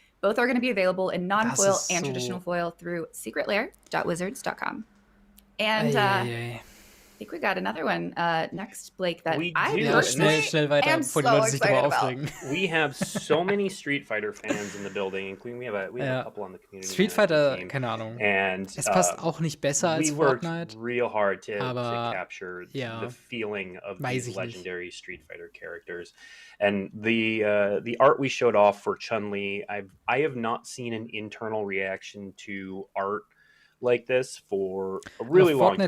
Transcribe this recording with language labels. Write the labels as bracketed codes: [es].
[en] Both are going to be available in non-foil and traditional foil through secretlair.wizards.com. And I think we got another one next, Blake, that I personally am so excited about. We have so many Street Fighter fans in the building, including we have a couple on the community. [de] Street Fighter, keine Ahnung. [en] And [de] es passt auch nicht besser als Fortnite. [en] We worked real hard to capture the feeling of these legendary Street Fighter characters. And the art we showed off for Chun-Li, I have not seen an internal reaction to art like this for a really long time.